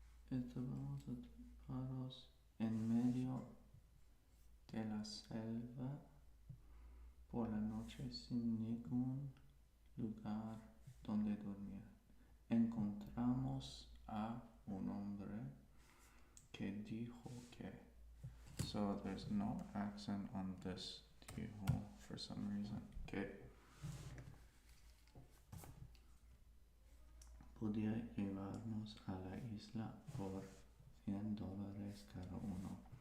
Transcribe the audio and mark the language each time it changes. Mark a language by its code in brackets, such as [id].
[es] Estábamos atrapados en medio de la selva por la noche sin ningún lugar donde dormir. Encontramos a un hombre que dijo que. [en] So there's no accent on this dijo for some reason. [es] Que podía llevarnos a la isla por $100 cada uno.